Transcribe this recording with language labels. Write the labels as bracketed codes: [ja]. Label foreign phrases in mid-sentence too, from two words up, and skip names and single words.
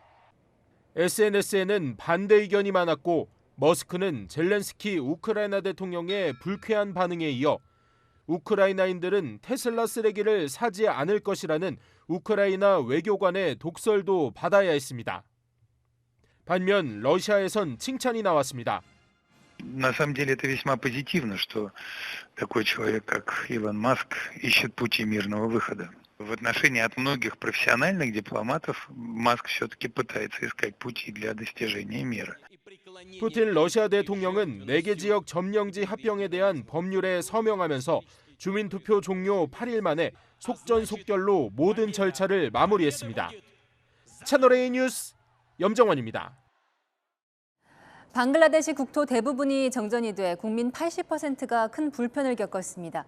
[ko] SNS에는 반대 의견이 많았고 머스크는 젤렌스키 우크라이나 대통령의 불쾌한 반응에 이어 우크라이나인들은 테슬라 쓰레기를 사지 않을 것이라는 우크라이나 외교관의 독설도 받아야 했습니다. 반면 러시아에선 칭찬이 나왔습니다. [ru] На самом деле это весьма позитивно, что такой человек, как Илон Маск, ищет пути мирного выхода. В отношении от многих профессиональных дипломатов Маск все-таки пытается искать пути для достижения мира. [ko] 푸틴 러시아 대통령은 4개 지역 점령지 합병에 대한 법률에 서명하면서 주민투표 종료 8일 만에 속전속결로 모든 절차를 마무리했습니다. 채널A 뉴스 염정원입니다. 방글라데시 국토 대부분이 정전이 돼 국민 80%가 큰 불편을 겪었습니다.